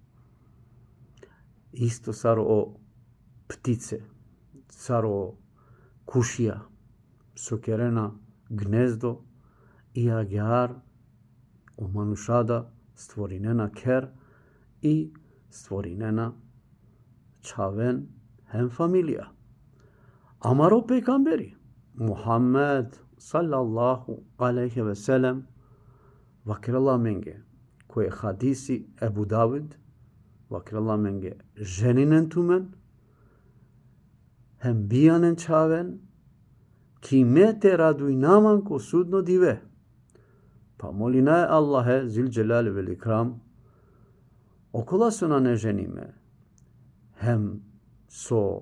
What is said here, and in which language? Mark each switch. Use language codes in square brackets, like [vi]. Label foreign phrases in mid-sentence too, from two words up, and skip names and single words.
[rom] Isto saro o ptice, saro kušija, sokerena gnezdo i agjar o manušada stvorinena ker i stvorinena čaven hem familija. Amaro pejgamberi Muhammed [ar] صلى الله عليه وسلم [rom] vakirallah menge koje hadisi Ebu David vakirallah menge ženinen tumen hem bijanen čaven ki me te radujnaman ko sudno dive. Pa molina je Allahe [ar] ذو الجلال والإكرام [rom] okola suna ne ženime hem so